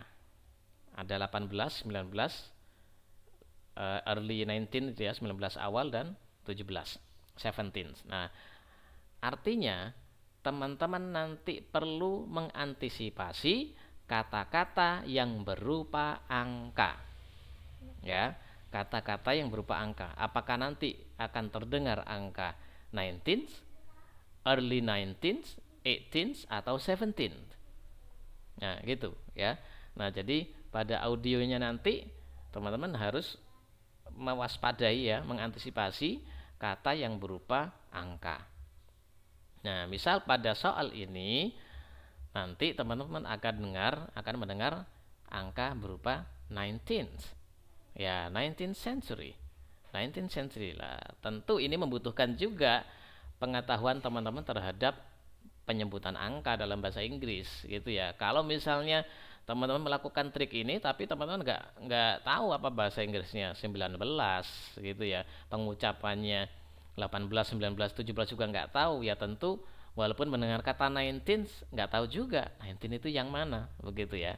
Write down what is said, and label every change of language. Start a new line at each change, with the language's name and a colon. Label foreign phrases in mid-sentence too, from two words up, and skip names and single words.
Indonesian: Ada 18, 19, early 19 itu ya, 19 awal dan 17, 17. Nah, artinya teman-teman nanti perlu mengantisipasi kata-kata yang berupa angka. Ya, kata-kata yang berupa angka. Apakah nanti akan terdengar angka 19th, early 19th, 18th atau 17th. Nah, gitu ya. Nah, jadi pada audionya nanti teman-teman harus mewaspadai ya, mengantisipasi kata yang berupa angka. Nah, misal pada soal ini nanti teman-teman akan mendengar angka berupa 19th. Ya, 19th century. 19th century lah. Tentu ini membutuhkan juga pengetahuan teman-teman terhadap penyebutan angka dalam bahasa Inggris gitu ya. Kalau misalnya teman-teman melakukan trik ini tapi teman-teman nggak tahu apa bahasa Inggrisnya 19 gitu ya, pengucapannya 18, 19, 17 juga nggak tahu ya, tentu walaupun mendengar kata 19 nggak tahu juga 19 itu yang mana begitu ya.